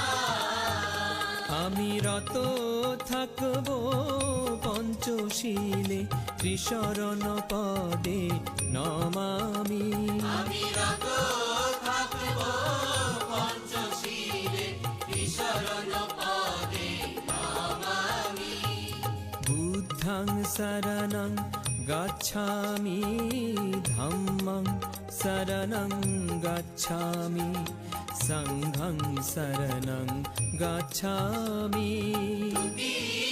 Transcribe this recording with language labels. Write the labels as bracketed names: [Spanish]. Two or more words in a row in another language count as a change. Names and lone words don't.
[Bangla] আমি রত থাকব পঞ্চশীলে ত্রিশরণ পদে নমামি আমি রত থাকব পঞ্চশীলে ত্রিশরণ পদে নমামি [Pali] বুদ্ধং শরণং গচ্ছামি ধম্মং শরণং গচ্ছামি সংঘং শরণং গচ্ছামি